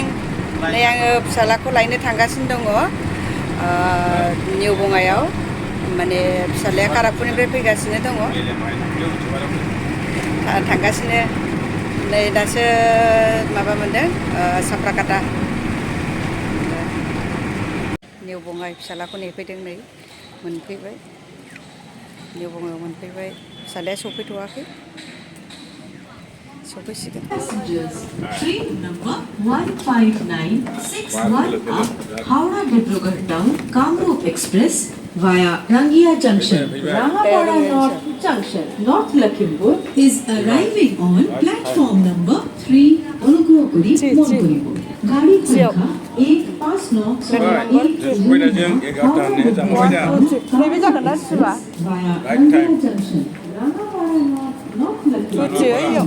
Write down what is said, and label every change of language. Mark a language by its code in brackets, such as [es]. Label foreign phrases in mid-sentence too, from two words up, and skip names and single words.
[brx] नै आङो फिसालाखौ लायनो थांगासिनो दङ निउ बङाइयाव माने फिसालाया कारापुरनिफ्राय फैगासिनो दङ थांगासिनो नै दासो माबा मोनदों साफ्राकाटा निउ बङाइ फिसालाखौ नेफैदों नै मोनफैबाय निउ बङाइयाव मोनफैबाय फिसालाया सफैथ'वाखै [en] Passengers, train number 15961 up Howrah Dibrugarh Town Kamrup Express via Rangia Junction, Rangapada North Junction, North Lakhimpur is arriving on platform number 3, Olugoguri, Mongolimbo. [hi] गाड़ी संख्या 15911 via Rangia Junction, Rangapada North Lakhimpur.